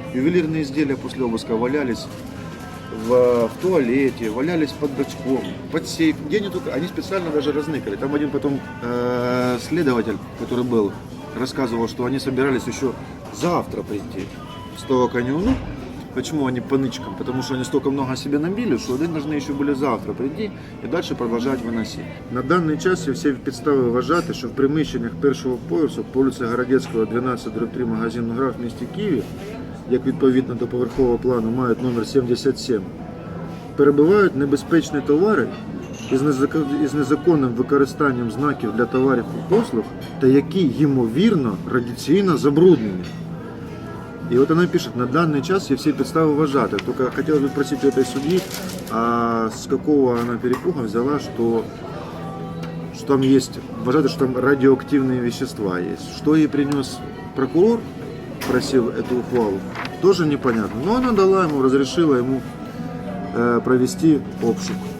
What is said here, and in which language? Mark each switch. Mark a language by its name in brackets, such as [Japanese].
[Russian] Ювелирные изделия после обыска валялись в туалете, валялись под бачком, под сейф, где они только, они специально даже разныкали. Там один потом следователь, который был, рассказывал, что они собирались еще завтра прийти с того конюну. Почему они по нычкам? Потому что они столько много себе набили, что они должны еще были завтра прийти [Ukrainian] і далі продовжувати виносити. На даний час всі підстави вважати, що в приміщеннях першого поверху по вулиці Городецького, 12/3 магазину «Граф» в місті Києві як відповідно до поверхового плану мають номер 77, перебувають небезпечні товари із незаконним використанням знаків для товарів і послуг, та які, ймовірно, радіаційно забруднені. [Russian] И вот она пишет, на данный час [Ukrainian] є всі підстави вважати. [Russian] Только хотелось бы спросить у этой судьи, а с какого она перепуга взяла, что там есть, вважати, что там радиоактивные вещества есть. Что ей принес прокурор, [Ukrainian] просив [Russian] эту ухвалу, тоже непонятно. Но она дала ему, разрешила ему провести обшук.